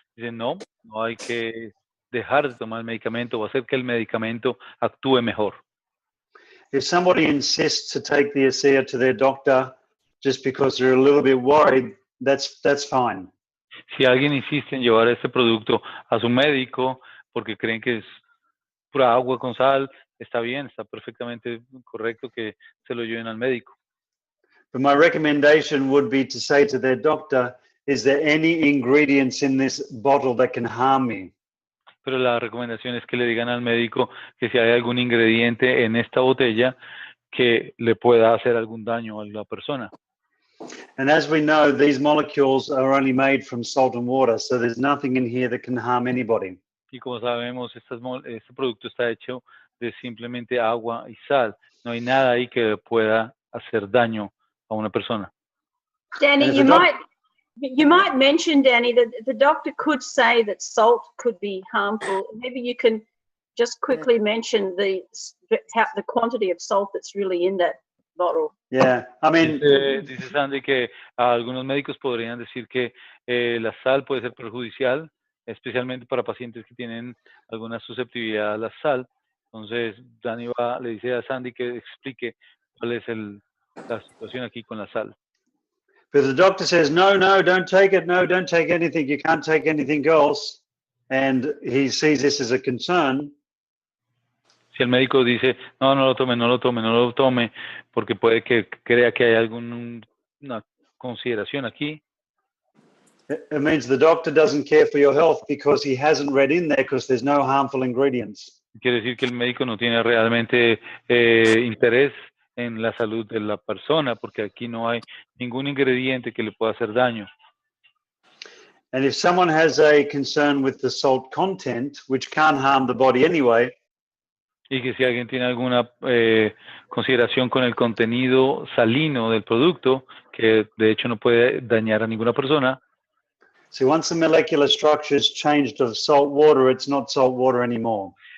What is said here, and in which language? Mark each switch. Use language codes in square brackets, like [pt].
[es] Dicen, no hay que dejar de tomar el medicamento o hacer que el medicamento actúe mejor. [en] If somebody insists to take the ASEA to their doctor just because they're a little bit worried, that's fine. [es] Si alguien insiste en llevar este producto a su médico porque creen que es pura agua con sal, está bien, está perfectamente correcto que se lo lleven al médico. [en] But my recommendation would be to say to their doctor, is there any ingredients in this bottle that can harm me? [es] Pero la recomendación es que le digan al médico que si hay algún ingrediente en esta botella que le pueda hacer algún daño a la persona. [en] And as we know, these molecules are only made from salt and water, so there's nothing in here that can harm anybody. [es] Y como sabemos, este producto está hecho de simplemente agua y sal. No hay nada ahí que pueda hacer daño a una persona. [en] Danny, you might mention, Danny, that the doctor could say that salt could be harmful. Maybe you can just quickly mention the quantity of salt that's really in that bottle. Yeah, I mean, [es] dice Sandy que algunos médicos podrían decir que la sal puede ser perjudicial, especialmente para pacientes que tienen alguna susceptibilidad a la sal. Entonces, Dani le dice a Sandy que explique cuál es la situación aquí con la sal. [en] but the doctor says, no, don't take it. No, don't take anything. You can't take anything else. And he sees this as a concern. [es] Si el médico dice, no lo tome, porque puede que crea que hay alguna consideración aquí. [en] It means the doctor doesn't care for your health because he hasn't read in there because there's no harmful ingredients. [es] Quiere decir que el médico no tiene realmente interés en la salud de la persona, porque aquí no hay ningún ingrediente que le pueda hacer daño. [en] And if someone has a concern with the salt content, which can't harm the body anyway, [es] y que si alguien tiene alguna consideración con el contenido salino del producto, que de hecho no puede dañar a ninguna persona. [en] so once the molecular structure is changed of salt water, it's not salt water anymore.